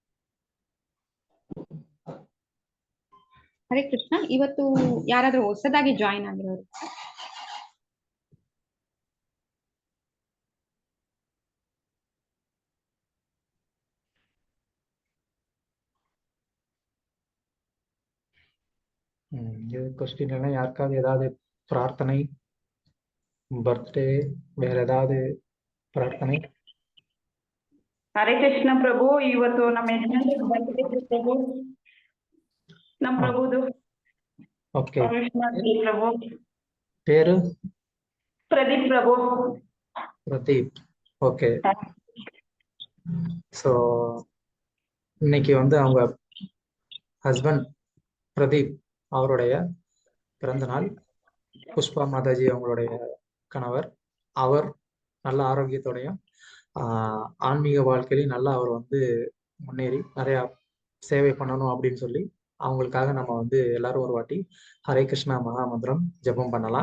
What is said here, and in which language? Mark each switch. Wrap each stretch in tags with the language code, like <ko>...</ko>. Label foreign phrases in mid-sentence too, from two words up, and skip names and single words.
<kn>ಹರೇ ಕೃಷ್ಣ, ಇವತ್ತು ಯಾರಾದ್ರೂ ಹೊಸದಾಗಿ ಜಾಯಿನ್ ಆಗಿರೋರು?</kn> <ta>இது கொஸ்டின் எல்லாம் யாருக்காவது ஏதாவது பிரார்த்தனை, பர்த்டே, வேற ஏதாவது பிரார்த்தனை?</ta> <kn>ಹರೇ ಕೃಷ್ಣ ಪ್ರಭು, ಇವತ್ತು ನಮ್ಮ ಯಜಮಾನ್ರ birthday ಪ್ರಭು, ನಮ್ಮ ಪ್ರಭುದು.</kn> <ta>ஓகே,</ta> <kn>ಪ್ರಭು</kn> <ta>பேரு</ta> <kn>ಪ್ರದೀಪ್ ಪ್ರಭು.</kn> <ta>பிரதீப்.</ta> <en>okay, so</en> <ta>இன்னைக்கு வந்து அவங்க ஹஸ்பண்ட் பிரதீப் அவருடைய பிறந்த நாள். புஷ்பா மாதாஜி அவங்களுடைய கணவர். அவர் நல்ல ஆரோக்கியத்தோடையும் ஆன்மீக வாழ்க்கையிலையும் நல்லா அவர் வந்து முன்னேறி நிறைய சேவை பண்ணணும் அப்படின்னு சொல்லி அவங்களுக்காக நம்ம வந்து எல்லாரும் ஒரு வாட்டி ஹரே கிருஷ்ணா மகாமந்திரம் ஜபம் பண்ணலாம்.</ta>